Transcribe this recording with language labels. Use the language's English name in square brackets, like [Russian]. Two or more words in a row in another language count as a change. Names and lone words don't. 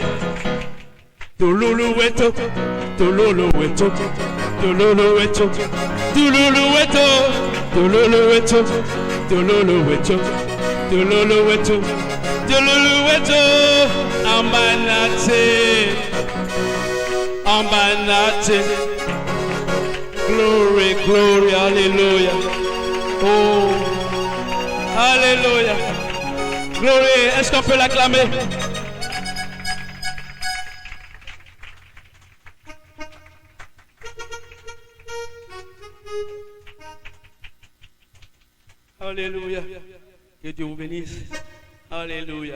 [English] Tulurueto, tulurueto, tulurueto, tulurueto, tulurueto, tulurueto, tulurueto, tulurueto. Amanate, amanate. Glory, glory, hallelujah. Oh, hallelujah. Glory, [French] est-ce qu'on peut l'acclamer? Alléluia. Que Dieu vous bénisse. Alléluia.